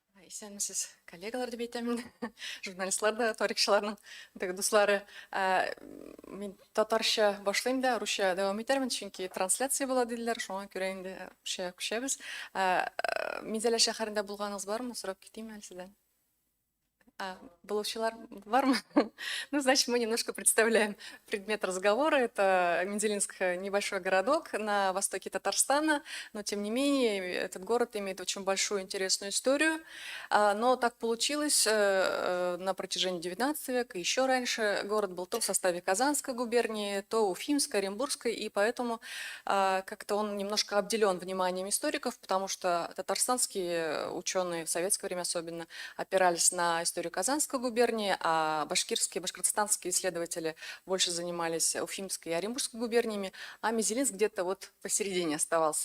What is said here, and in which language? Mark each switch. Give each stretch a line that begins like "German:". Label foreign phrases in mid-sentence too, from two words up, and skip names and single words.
Tatar: Исәнмесез, коллегалар дип әйтәмен, журналистлар да, тарихчыларның дуслары. Мин татарча башлыйм да, русча дәвам итәрмен, чөнки трансляция була диделәр, шуңа күрә инде русча күчәбез. Минзәлә шәһәрендә булганыгыз бармы? Сорап китим әле сездән. Булучылар бармы?
Russian: Ну, значит, мы немножко представляем предмет разговора. Это Мензелинск, небольшой городок на востоке Татарстана, но тем не менее этот город имеет очень большую интересную историю. Но так получилось на протяжении 19 века, еще раньше город был то в составе Казанской губернии, то Уфимской, Оренбургской, и поэтому как-то он немножко обделен вниманием историков, потому что татарстанские ученые в советское время особенно опирались на историю Казанской губернии, а башкирские, башкортостанские исследователи больше занимались Уфимской и Оренбургской губерниями, а Мензелинск где-то вот посередине оставался.